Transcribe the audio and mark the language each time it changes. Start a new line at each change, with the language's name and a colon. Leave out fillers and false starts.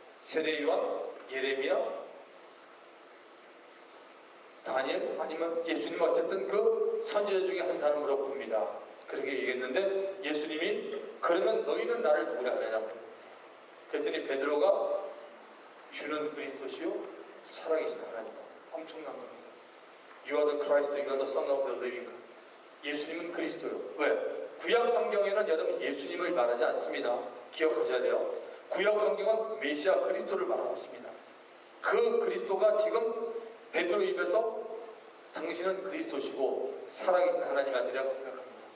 Korean: 세례요한, 예레미야, 다니엘 아니면 예수님 어쨌든 그 선지자 중에 한 사람으로 봅니다. 그렇게 얘기했는데 예수님이 그러면 너희는 나를 누구라 하느냐고. 그랬더니 베드로가 주는 그리스도시요 살아계신 하나님, 엄청난 겁니다.
English: You are the Christ, you are the Son of the living God.
Korean: 예수님은 그리스도요. 왜? 구약 성경에는 여러분 예수님을 말하지 않습니다. 기억하셔야 돼요. 구약 성경은 메시아 그리스도를 말하고 있습니다. 그 그리스도가 지금 베드로 입에서 당신은 그리스도시고 살아계신 하나님 아들이라고 고백합니다.